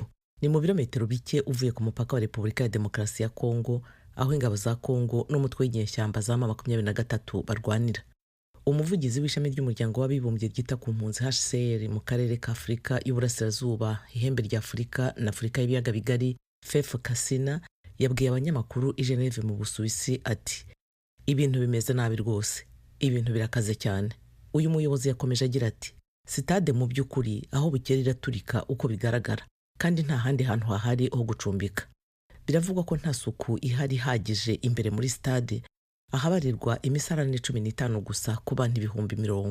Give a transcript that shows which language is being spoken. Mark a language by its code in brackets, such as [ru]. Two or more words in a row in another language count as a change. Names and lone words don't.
[rw] Ni mu birometero bike uvuye ku mupaka wa Republika ya Demokarasi ya Kongo, aho ingabo za Kongo n'umutwe w'inyeshyamba za M23 barwanira. Umuvugizi w'ishami ry'umuryango w'abibumbye ryita ku mpunzi HCR mu karere ka Afrika y'Uburasirazuba, ihembe rya Afrika na Afrika y'ibiyaga bigari, Fef Kasina, yabwiye abanyamakuru i Geneve mu Busuwisi ati: ibintu bimeze nabi rwose, ibintu birakaze cyane. Uyu muyobozi yakomeje agira ati: sitade mu by'ukuri aho bukerera turika uko bigaragara, kandi nta handi hantu hahari ho gucumbika. Biravugwa ko nta suku ihari hagije imbere muri stade, ahabarirwa imisarane 15 gusa ku bantu 100,000.